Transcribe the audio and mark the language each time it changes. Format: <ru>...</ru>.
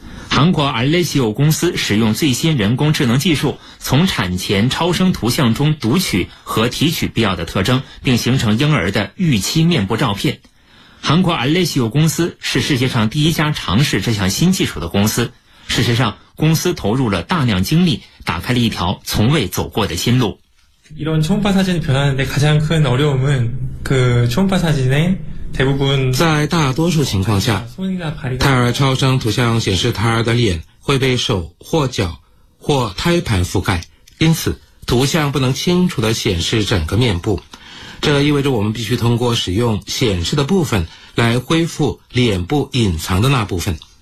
<zh>韩国 Alessio 公司使用最新人工智能技术，从产前超声图像中读取和提取必要的特征，并形成婴儿的预期面部照片。韩国 Alessio 公司是世界上第一家尝试这项新技术的公司。事实上，公司投入了大量精力，打开了一条从未走过的新路。</zh> <ko>이런초음파사진이변하는데가장큰어려움은그초음파사진의대부분</ko> <zh>在大多数情况下，胎儿超声图像显示胎儿的脸会被手或脚或胎盘覆盖，因此图像不能清楚地显示整个面部。这意味着我们必须通过使用显示的部分来恢复脸部隐藏的那部分。</zh>